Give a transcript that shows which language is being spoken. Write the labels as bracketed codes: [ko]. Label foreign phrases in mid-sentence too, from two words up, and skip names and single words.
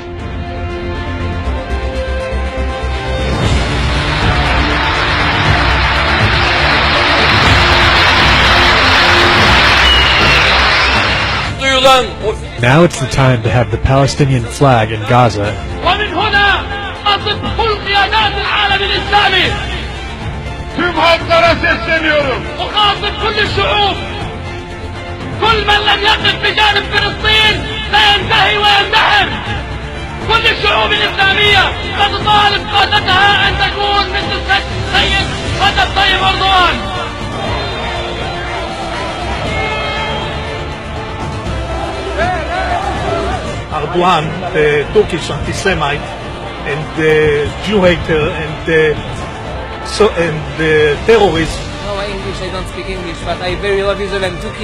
[en] Now it's the time to have the Palestinian flag in Gaza. [ar] ومن هنا أصف كل قيادات العالم الإسلامي. [tr] Tüm halklara sesleniyorum. [ar] أخاطب كل الشعوب. كل من لم يقف بجانب فلسطين سينتهي ويندحر. كل الشعوب الإسلامية قد طالب قادتها أن تكون مثل السيد رجب طيب أردوغان. [en] Erdogan, the Turkish anti-Semite and the Jew hater and the terrorist. No, English, I don't speak English, but I very love Israel and Turkey.